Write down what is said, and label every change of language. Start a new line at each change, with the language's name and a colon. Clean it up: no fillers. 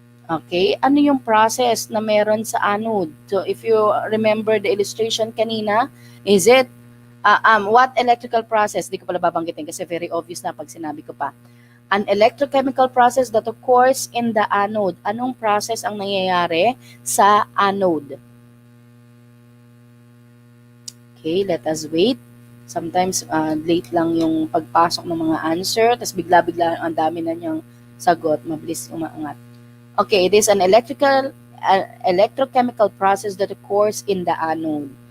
English: Okay,
Filipino: ano yung process na meron sa anode?
English: So, if you remember the illustration kanina, is it, what electrical process?
Filipino: Di ko pala babanggitin kasi very obvious na pag sinabi ko pa.
English: An electrochemical process that occurs in the anode.
Filipino: Anong process ang nangyayari sa anode? Okay,
English: let us wait.
Filipino: Sometimes late lang yung pagpasok ng mga answer, tapos bigla-bigla ang dami na niyang sagot, mabilis umaangat.
English: Okay, it is an electrochemical process that occurs in the anode.